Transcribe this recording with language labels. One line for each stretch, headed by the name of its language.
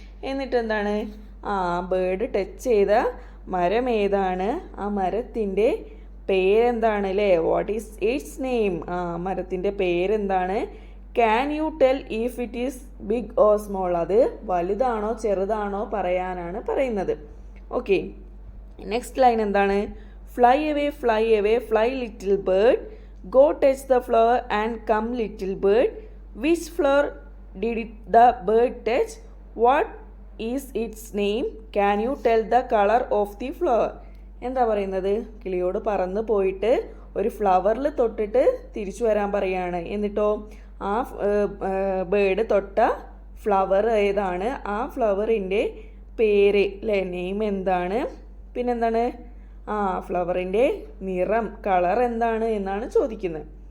Malayalam: എന്നിട്ട് എന്താണ് bird touch ചെയ്ത മരം ഏതാണ്, ആ മരത്തിൻ്റെ പേരെന്താണ് അല്ലേ.
English: what is its name,
Malayalam: മരത്തിൻ്റെ പേരെന്താണ്.
English: can you tell if it is big or small,
Malayalam: അത് വലുതാണോ ചെറുതാണോ പറയാനാണ് പറയുന്നത്.
English: Okay, next line എന്താണ്? Fly away fly little bird, go touch the flower and come little bird, which flower did the bird touch, what is its name, can you tell the color of the flower.
Malayalam: എന്താ പറയുന്നത്? കിളിയോട് പറന്ന് പോയിട്ട് ഒരു ഫ്ലവറിൽ തൊട്ടിട്ട് തിരിച്ചു വരാൻ പറയാണ്. എന്നിട്ടോ ആ ബേർഡ് തൊട്ട ഫ്ലവർ ഏതാണ്, ആ ഫ്ലവറിൻ്റെ പേര് അല്ലേ, നെയിം എന്താണ്, പിന്നെന്താണ് ഫ്ലവറിൻ്റെ നിറം, കളർ എന്താണ് എന്നാണ് ചോദിക്കുന്നത്.